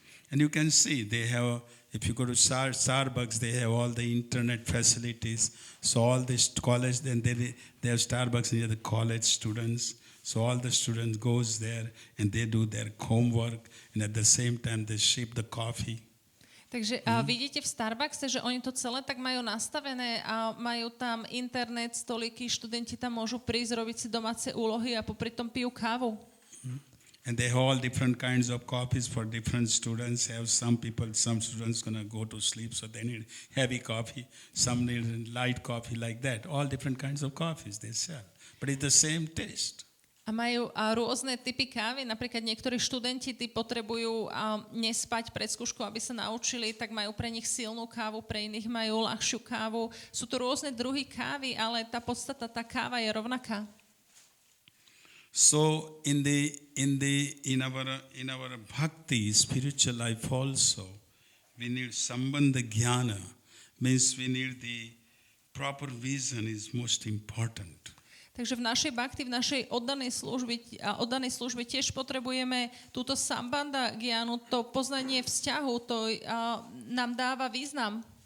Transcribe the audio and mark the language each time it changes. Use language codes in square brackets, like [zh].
[en] And you can see they have, if you go to Starbucks, they have all the internet facilities. So all this college, then they have Starbucks near the college students. So all the students goes there and they do their homework, and at the same time they ship the coffee. [sk] Takže vidíte v Starbuckse, že oni to celé tak majú nastavené a majú tam internet, stoliky, študenti tam môžu prísť, robiť si domáce úlohy a popri tom pijú kávu. [en] And they have all different kinds of coffees for different students. Some students gonna go to sleep, so they need heavy coffee. Some need light coffee, like that. All different kinds of coffees they sell, but it's the same taste. [sk] A majú rôzne typy kávy. Napríklad niektorí študenti potrebujú nespať pred skúškou, aby sa naučili, tak majú pre nich silnú kávu, pre iných majú ľahšiu kávu. Sú to rôzne druhy kávy, ale tá podstata, tá káva je rovnaká. [en] So in our bhakti, spiritual life also, we need sambandha jnana, means we need the proper vision is most important. [sk] Takže v našej bhakti, v našej oddanej službe tiež potrebujeme túto sambandha gyanu, to poznanie vzťahu, to nám dáva význam.